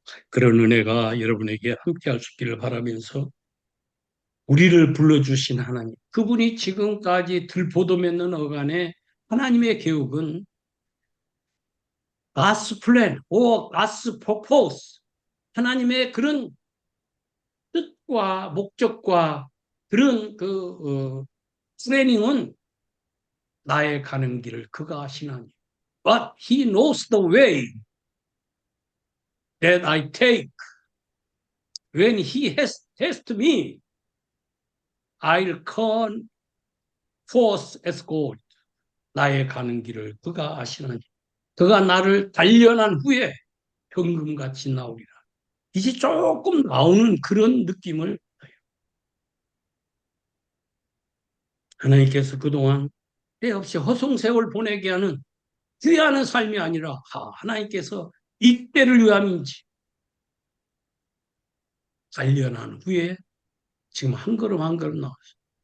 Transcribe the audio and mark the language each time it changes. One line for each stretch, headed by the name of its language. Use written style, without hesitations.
Korean: 그런 은혜가 여러분에게 함께할 수 있기를 바라면서, 우리를 불러주신 하나님, 그분이 지금까지 들보도 맺는 어간에 하나님의 계획은
English: God's plan or God's purpose,
Korean: 하나님의 그런 뜻과 목적과 그런 플래닝은 나의 가는 길을 그가 아시나니.
English: But he knows the way that I take. When he has tested me, I'll come forth as gold.
Korean: 나의 가는 길을 그가 아시나니. 그가 나를 단련한 후에 현금같이 나오리라. 이제 조금 나오는 그런 느낌을 하나님께서 그동안 때 없이 허송세월 보내게 하는 귀하는 삶이 아니라 하나님께서 이때를 위함인지 단련한 후에 지금 한 걸음 한 걸음 나왔어요.